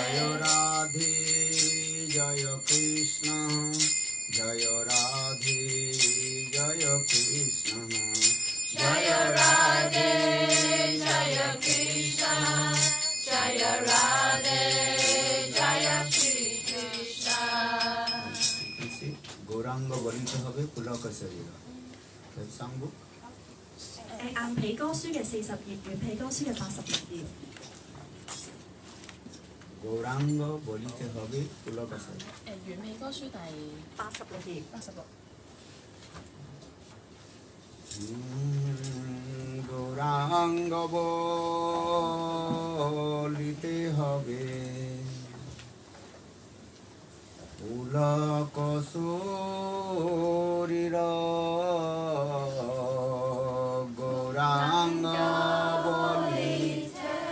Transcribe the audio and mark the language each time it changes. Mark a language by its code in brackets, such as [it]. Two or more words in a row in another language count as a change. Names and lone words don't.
[sa] Jaya Radhe, Jaya Krishna, Jaya Radhe, Jaya Krishna, Jaya Radhe, Jaya Krishna, Jaya Radhe, Jaya Shri Krishna. [bn] গৌরাঙ্গ বলিতে হবে পুলক শরীর সাংবু [yue] 硬皮歌書嘅40頁，軟皮歌書嘅86頁。 [bn] গৌরাঙ্গ বলিতে হবে পুলক শরীর [yue] 元氣歌書第 86頁。 86。 [bn] গৌরাঙ্গ বলিতে হবে পুলক শরীর গৌরাঙ্গ বলিতে